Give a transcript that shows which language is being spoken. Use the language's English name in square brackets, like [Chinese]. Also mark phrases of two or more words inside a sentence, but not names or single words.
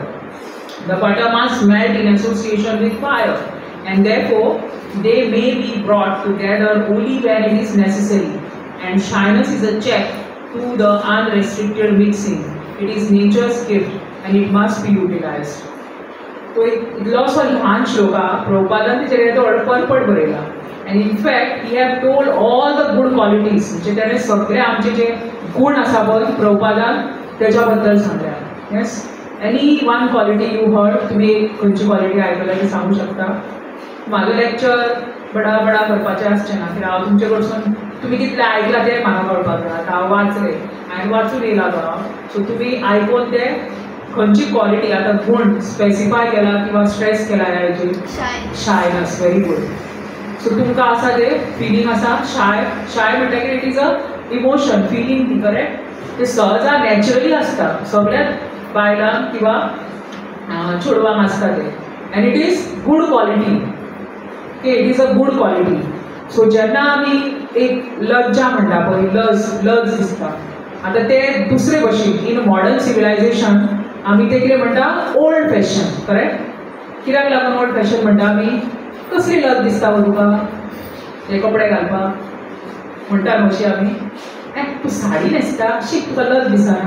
[English] The butter must melt in association with fire, and therefore they may be brought together only when it is necessary, and shyness is a check to the unrestricted mixing. It is nature's gift and it must be utilized. [Konkani] तो एक इतलोसो ल्हान श्लोक प्रभुपादान तेचेर तो परपट बरयला, [English] and in fact he have told all the good qualities, [Konkani] म्हणजे त्याने सगळे आमचे जे गुण आसा पळय प्रभुपादान त्याच्या बद्दल सांगल्या. [English] yes, any one quality you heard, [Konkani] तुम्ही खंयची क्वालिटी आयकल्या ती सांगू शकता? माझं लेक्चर बडा बडा करपाचें आसचें ना, कित्याक हांव तुमचे कडसून तुम्ही कितलें आयकलां तें म्हाका कळपाक जाय. आतां हांव वाचलें, हांवें वाचून येयला तो, सो तुमी आयकून तें खंयची क्वालिटी आतां गुण स्पेसिफाय केला किंवा स्ट्रेस केला हेची शायनस. [English] very good. [Konkani] सो तुमकां आसा तें फिलींग आसा शाय. शाय म्हणटकीर [English] it is a emotion, feeling, correct? [Konkani] ते सहजा नॅचरली आसता सगळ्याच बायलांक किंवा चेडवांक आसता ते, [English] and it is good quality. OK, it is a good quality. [Konkani] सो जेन्ना आमी एक लज्जा म्हणटा पळय, लज दिसता, आतां ते दुसरे भशेन [English] in modern civilization [Konkani] आमी ते कितें म्हणटा, [English] old fashion. [Konkani] करेक्ट? कित्याक लागून [English] old fashion [Konkani] म्हणटा आमी? कसली लज दिसता तुका हे कपडे घालपाक म्हणटा अशी आमी, तूं साडी न्हेसता, शीक तुका लज दिसना.